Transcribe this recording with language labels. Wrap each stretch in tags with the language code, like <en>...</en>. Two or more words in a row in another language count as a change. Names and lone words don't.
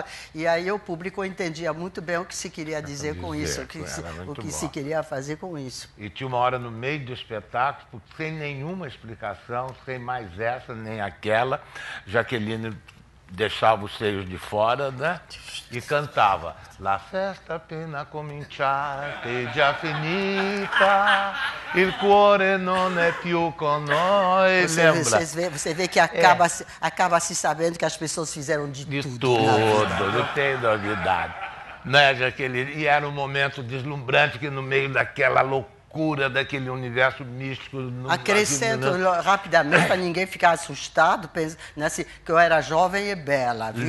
<pt>E aí o público entendia muito bem o que se queria dizer com isso, o que se queria fazer com isso. E tinha uma hora no meio do espetáculo, sem nenhuma explicação, sem mais essa nem aquela, Jaqueline deixava os seios de fora, né? E cantava</pt> <it>La festa appena cominciata e già finita, il cuore non è più con noi.</it> <pt>Lembra? Você vê que acaba se sabendo que as pessoas fizeram de tudo. Não tem novidade. Né, Jaqueline? E era um momento deslumbrante que no meio daquela loucura, daquele universo místico... Acrescento rapidamente, para ninguém ficar assustado, que eu era jovem e bela, viu?</pt>